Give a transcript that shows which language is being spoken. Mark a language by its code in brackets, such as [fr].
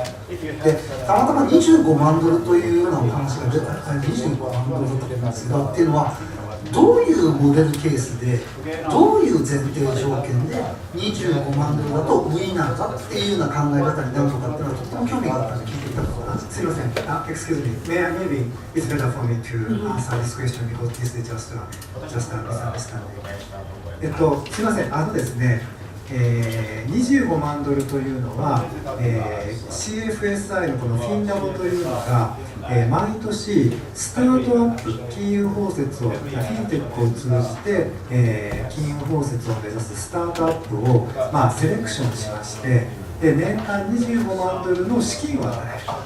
[ja] で、たまたま25万ドルというようなお話が出た、25万ドルだったんですが、っていうのは、どういうモデルケースで、どういう前提条件で25万ドルだと無理なのかっていうような考え方になるのかっていうのはとっても興味があったので聞いていたところなんです。すみません。 [en] Excuse me. Maybe it's better for me to answer this question because this is just a misunderstanding. [ja] すみません。ですね。 25万ドルというのは、CFSI のこのフィンラボというのが、毎年スタートアップ金融包摂をフィンテックを通じて、金融包摂を目指すスタートアップを、セレクションしまして、年間25万ドルの資金を与える。